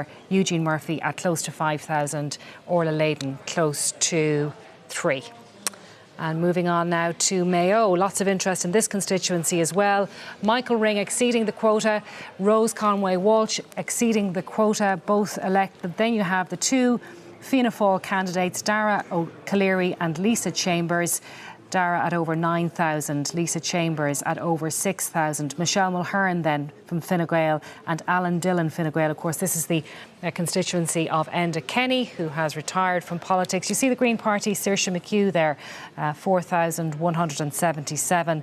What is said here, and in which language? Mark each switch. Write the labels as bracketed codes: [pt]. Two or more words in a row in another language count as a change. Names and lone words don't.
[en] Eugene Murphy at close to 5,000, Orla Layden close to 3. And moving on now to Mayo, lots of interest in this constituency as well. Michael Ring exceeding the quota, Rose Conway Walsh exceeding the quota, both elected. Then you have the two Fianna Fáil candidates, Dara O'Cleary and Lisa Chambers. Dara at over 9,000, Lisa Chambers at over 6,000. Michelle Mulhern then from Fine Gael, and Alan Dillon, Fine Gael. Of course, this is the constituency of Enda Kenny, who has retired from politics. You see the Green Party, Saoirse McHugh there, 4,177.